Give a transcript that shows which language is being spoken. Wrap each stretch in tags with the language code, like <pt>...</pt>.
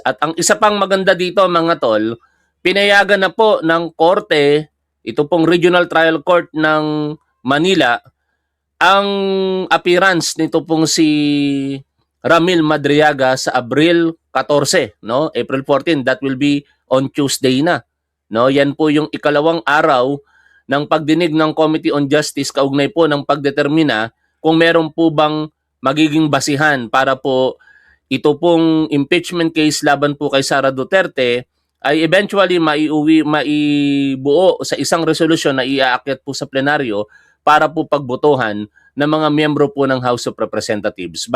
<tl>At ang isa pang maganda dito mga tol, pinayagan na po ng Korte, ito pong Regional Trial Court ng Manila, ang appearance nito pong si Ramil Madriaga sa Abril 14, no?</tl> <en>April 14, that will be on Tuesday na.</en> <tl>No, yan po yung ikalawang araw ng pagdinig ng Committee on Justice kaugnay po ng pagdetermina kung meron po bang magiging basihan para po ito pong impeachment case laban po kay Sara Duterte ay eventually maibuo sa isang resolusyon na iaakyat po sa plenaryo para po pagbotohan ng mga miyembro po ng House of Representatives.</tl>